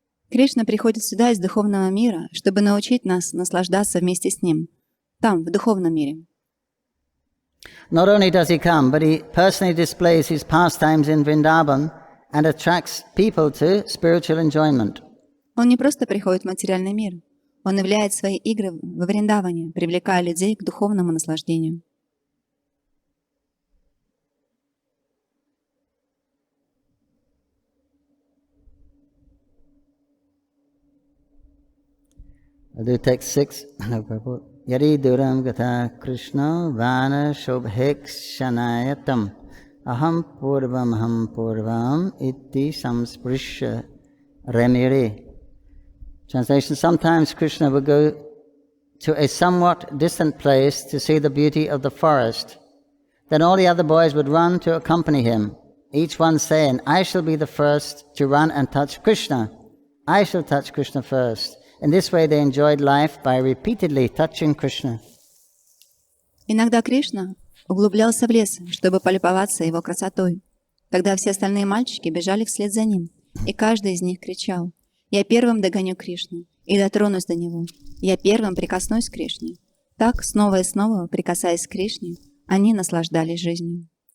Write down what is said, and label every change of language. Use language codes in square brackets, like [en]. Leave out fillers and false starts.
[ru] Кришна приходит сюда из духовного мира, чтобы научить нас наслаждаться вместе с ним, там, в духовном мире. [en] Not only does he come, but he personally displays his pastimes in Vrindavan and attracts people to spiritual enjoyment. [ru] Он не просто приходит в материальный мир, он являет свои игры во Вриндаване, привлекая людей к духовному наслаждению. [en] I'll do text 6. [sa] Yadi duram gata Krishna vana shobhekshanayatam aham purvam iti samsprishya remire. [en] Translation: sometimes Krishna would go to a somewhat distant place to see the beauty of the forest. Then all the other boys would run to accompany him, each one saying, I shall be the first to run and touch Krishna. I shall touch Krishna first. In this way they enjoyed life by repeatedly touching Krishna. [ru] Иногда Кришна углублялся в лес, чтобы полюбоваться его красотой. Тогда все остальные мальчики бежали вслед за ним, и каждый из них кричал: «Я первым догоню Кришну и дотронусь до него. Я первым прикоснусь к Кришне». Так, снова и снова, прикасаясь к Кришне, они наслаждались жизнью.